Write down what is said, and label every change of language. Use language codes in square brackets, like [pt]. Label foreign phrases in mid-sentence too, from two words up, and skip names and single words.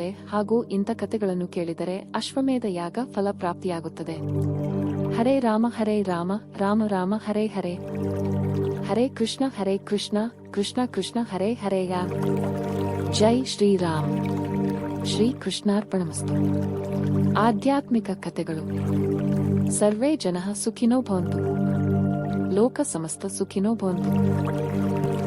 [kn] ಹಾಗೂ ಇಂಥ ಕಥೆಗಳನ್ನು ಕೇಳಿದರೆ ಅಶ್ವಮೇಧ ಯಾಗ ಫಲಪ್ರಾಪ್ತಿಯಾಗುತ್ತದೆ. [sa] ಹರೇ ರಾಮ ರಾಮ ರಾಮ ಹರೇ ಹರೇ, ಹರೇ ಕೃಷ್ಣ ಕೃಷ್ಣ ಕೃಷ್ಣ ಹರೇ ಹರೇಯ. ಜೈ ಶ್ರೀರಾಮ್. ಶ್ರೀ ಕೃಷ್ಣಾರ್ಪಣಮಸ್ತು. [kn] ಆಧ್ಯಾತ್ಮಿಕ ಕಥೆಗಳು. [sa] ಸರ್ವೇ ಜನಃ ಸುಖಿನೋ ಭವಂತು. ಲೋಕ ಸಮಸ್ತ ಸುಖಿನೋ ಭವಂತು.